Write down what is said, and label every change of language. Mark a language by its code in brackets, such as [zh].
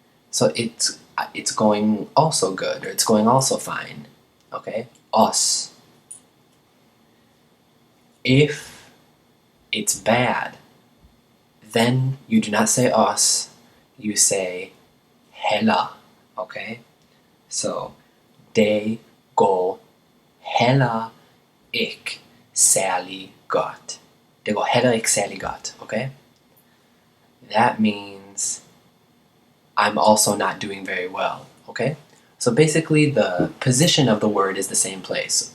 [en] So it's going also good, or it's going also fine, okay? Os. If it's bad, then you do not say os, you say heller, okay? [da] So, det går heller ikke særlig godt. Det går heller ikke særlig godt, okay? [en] That means I'm also not doing very well, okay? So basically the position of the word is the same place.